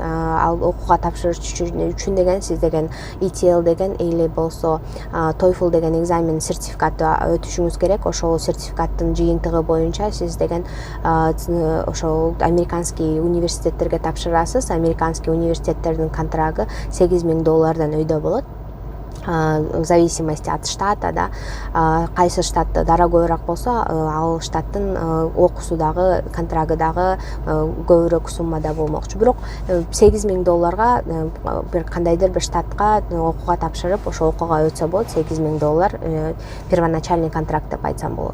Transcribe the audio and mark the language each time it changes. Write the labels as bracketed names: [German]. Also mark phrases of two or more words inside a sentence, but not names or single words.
[Kyrgyz] Ал окууга тапшырыш үчүн деген сиз деген ETL деген или болсо TOEFL деген экзамен сертификатты өтүшүңүз керек. Ошол сертификаттын жыйынтыгы боюнча сиз деген ошол американский университеттерге тапшырасыз. Американский университеттердин контрагы $8,000 өйдө болот. [Russian] В зависимости от штата, [Kyrgyz] да, кайсы штат дорогойраак болсо, ал штаттын окуусу дагы, контрагы дагы көбүрөөк суммада болмокчу. Бирок $8,000 бир кандайдыр бир штатка окууга тапшырып, ошол окууга өтсө болот. $8,000 [Russian] первоначальный контракт [Kyrgyz] деп айтсам болот.